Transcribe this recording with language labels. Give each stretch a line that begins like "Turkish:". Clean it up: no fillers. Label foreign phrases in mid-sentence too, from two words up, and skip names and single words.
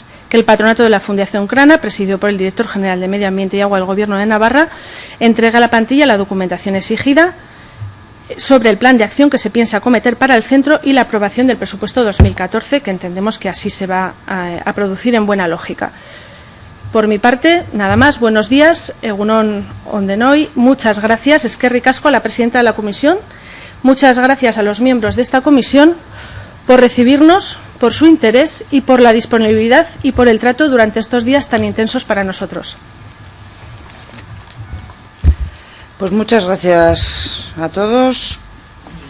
Spanish: Que el patronato de la Fundación Crana, presidido por el Director General de Medio Ambiente y Agua del Gobierno de Navarra, entrega a la plantilla la documentación exigida sobre el plan de acción que se piensa acometer para el centro y la aprobación del presupuesto 2014, que entendemos que así se va a producir en buena lógica. Por mi parte, nada más. Buenos días,
Basque: egunon ondenoi.
Spanish: Muchas gracias,
Basque: eskerrik asko,
Spanish: a la presidenta de la comisión. Muchas gracias a los miembros de esta comisión por recibirnos, por su interés y por la disponibilidad y por el trato durante estos días tan intensos para nosotros. Pues muchas gracias a todos.